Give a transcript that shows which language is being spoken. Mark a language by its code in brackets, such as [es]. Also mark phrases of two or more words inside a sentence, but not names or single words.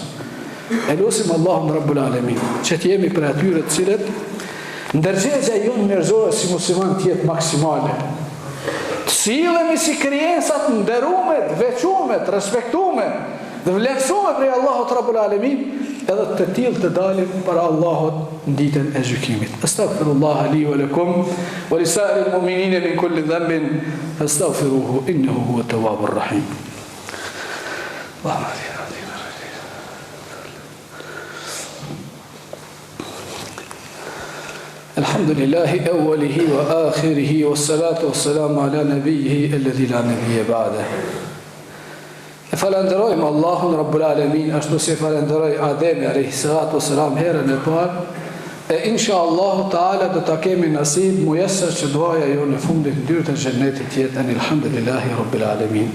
[sq] E lutim Allahun Rabbul Alamin që të jemi për atyre të cilët ndërgjegjja jonë njerëzore si musliman të jetë maksimale. Të sillemi si krijesat nderuar, të veçuar, të respektuar dhe vlerësuar prej Allahut Rabbul Alamin, edhe të tillë të dalim para Allahut në ditën e gjykimit. [ar] أستغفر الله لي ولكم ولسائر المؤمنين من كل ذنب فاستغفروه إنه هو التواب الرحيم. الحمد لله أوله وآخره والصلاة والسلام على نبيه الذي لا نبي بعده. [sq] Falenderojmë Allahun Rabbul Alamin, ashtu si falenderoj Ademi [ar] عليه الصلاة والسلام [sq] herën e parë, e [ar] إن شاء الله تعالى [sq] do ta kemi nasib muyesser që duaja jo në fundit të dyert të xhennetit jetë [ar] الحمد لله رب العالمين.